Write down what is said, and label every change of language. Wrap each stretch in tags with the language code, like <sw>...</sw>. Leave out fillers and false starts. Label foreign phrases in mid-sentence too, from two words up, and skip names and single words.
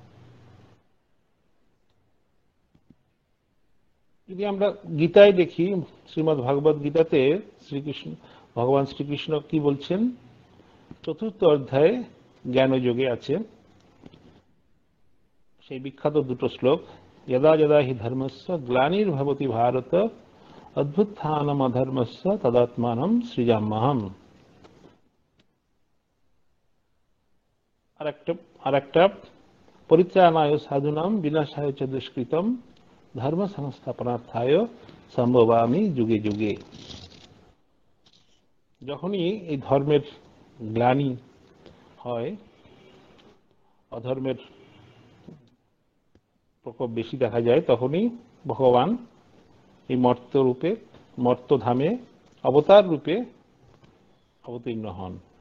<bn>যদি আমরা গীতায় দেখি, শ্রীমদ্ ভাগবত গীতাতে ভগবান শ্রীকৃষ্ণ কি বলছেন, 4র্থ অধ্যায়ে জ্ঞানযোগে আছে সেই বিখ্যাত দুটো শ্লোক,</bn> <sa>यदा यदा हि धर्मस्य ग्लानिर्भवति भारत अभ्युत्थानम अधर्मस्य तदात्मानम सृजाम्यहम।</sa> <bn>আর একটা</bn> <sa>परित्राणाय साधुनाम विनाशाय च दुष्कृतम धर्म संस्थापनार्थाय सम्भवामि युगे युगे।</sa> <bn>যখনই এই ধর্মের গ্লানি হয়, অধর্মের প্রকোপ বেশি দেখা যায়, তখনই ভগবান এই মর্তধামে অবতার রূপে অবতীর্ণ হন।</bn>